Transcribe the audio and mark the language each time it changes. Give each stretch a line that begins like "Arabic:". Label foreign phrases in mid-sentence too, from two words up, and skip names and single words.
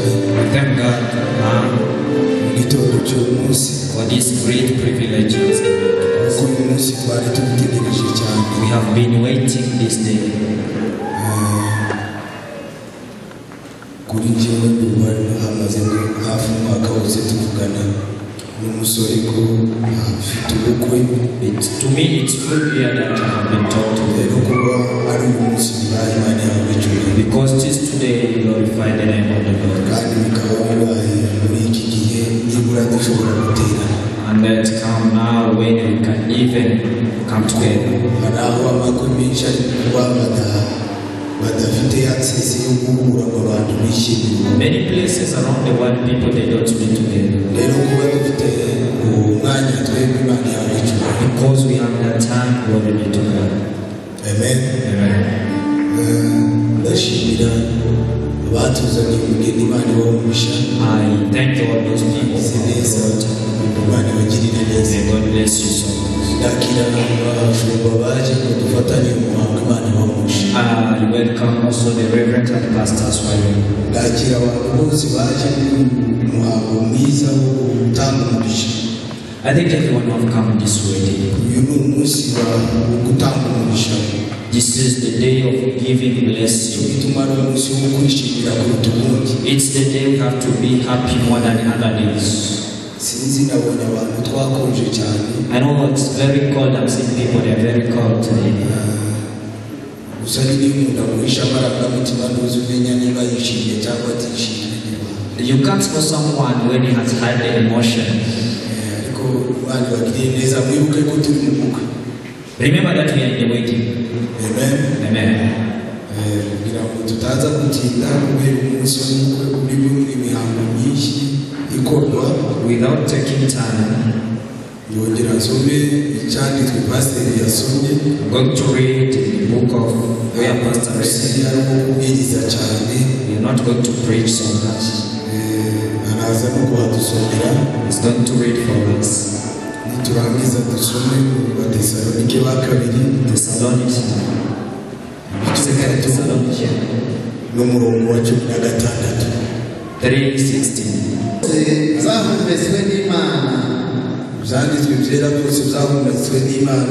English: Thank God
Kinyarwanda: mu gitondo cy'umunsi
English: for this great privilege.
Kinyarwanda: kuko uyu munsi twari tubitegereje cyane.
English: We have been waiting this day.
Kinyarwanda: Kuri njyewe ubu hamaze hafi umwaka wose tuvugana n'umusore ko afite ubukwe.
English: To me, it's good here that I have been talked to.
Kinyarwanda: Rero kuba ari uyu munsi bibaye Imana yawe icyubahiro,
English: Because this today we glorify the name of the Lord.
Kinyarwanda: kandi bikaba bibaye muri iki gihe nibura dushobora guterana.
English: And that come now when we can even come together.
Kinyarwanda: Hari aho amakwe menshi ari kuba badafite access yo guhura ngo abantu bishimire.
English: Many places around the world, people they don't meet together.
Kinyarwanda: Rero kuba dufite umwanya twebwe Imana yawe icyubahiro.
English: Because we have that time, glory be to God. Amen. Amen.
Kinyarwanda: Ndashimira abatuzaniye umugeni Imana ibamugisha.
English: I thank all those people
Kinyarwanda: Si
English: who
Kinyarwanda: neza
English: brought.
Kinyarwanda: Imana ibagirire neza.
English: May God bless you so much.
Kinyarwanda: Ndakira abashumba baje ngo dufatanye umuhango Imana ibamugisha.
English: I welcome also the reverend and pastors for you.
Kinyarwanda: Ndakira abantu bose baje mu muhango mwiza wo gutanga umugisha.
English: I think everyone who have come this way.
Kinyarwanda: Uyu ni umunsi wo gutanga umugisha.
English: This is the day of giving blessing.
Kinyarwanda: Bituma ari umunsi wo kwishimira kuruta ubundi.
English: It's the day we have to be happy more than other days.
Kinyarwanda: Sinzi nabonye abantu twakonje cyane.
English: I know it's very cold. I'm seeing people, they're very cold today.
Kinyarwanda: Gusa niba umuntu agurisha amarangamutima ntuzi umenya niba yishimye cyangwa atishimye.
English: You can't know someone when he has had the emotion.
Kinyarwanda: Ariko Imana ibagiriye neza, mwibuke ko turi mu bukwe.
English: Remember that we are in the waiting. Amen. Amen.
Kinyarwanda: Kugira ngo tutaza gutinda kubera umunsi w'ubukwe urimo imihango myinshi ikorwa.
English: Without taking time,
Kinyarwanda: Yongera nsome icyanditswe pasiteri yasomye.
English: I'm going to read the book of where Pastor read.
Kinyarwanda: Arimo kubwiriza cyane.
English: We are not going to preach so much.
Kinyarwanda: Araza no kuhadusomera.
English: He's going to read for us.
Kinyarwanda: Niturangiza dusome mu Batesalonike ba kabiri
English: Thessalonians. Second Thessalonians
Kinyarwanda: n'umurongo wa 16. 3:16. zahumetswe n'Imana Ibyanditswe byera byose byahumetswe n'Imana,